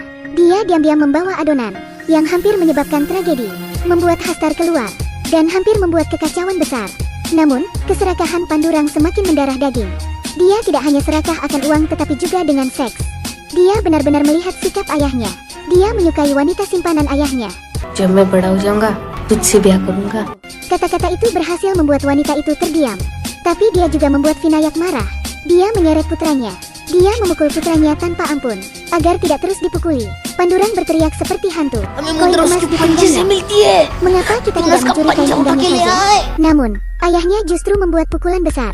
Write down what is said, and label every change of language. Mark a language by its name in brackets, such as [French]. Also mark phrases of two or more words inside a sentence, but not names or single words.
[Indonesian] Dia diam-diam membawa adonan yang hampir menyebabkan tragedi, membuat Hastar keluar, dan hampir membuat kekacauan besar. Namun, keserakahan Pandurang semakin mendarah daging. Dia tidak hanya serakah akan uang tetapi juga dengan seks. Dia benar-benar melihat sikap ayahnya. Dia menyukai wanita simpanan ayahnya. [Hindi] जब मैं बड़ा हो जाऊंगा तुझसे ब्याह करूंगा. [Indonesian] Kata-kata itu berhasil membuat wanita itu terdiam. Tapi dia juga membuat Vinayak marah. Dia menyeret putranya. Dia memukul putranya tanpa ampun, agar tidak terus dipukuli. Pandurang berteriak seperti hantu. Koin emas di pinggangnya. Mengapa kita tidak mencuri kain indahnya saja? Namun, ayahnya justru membuat pukulan besar.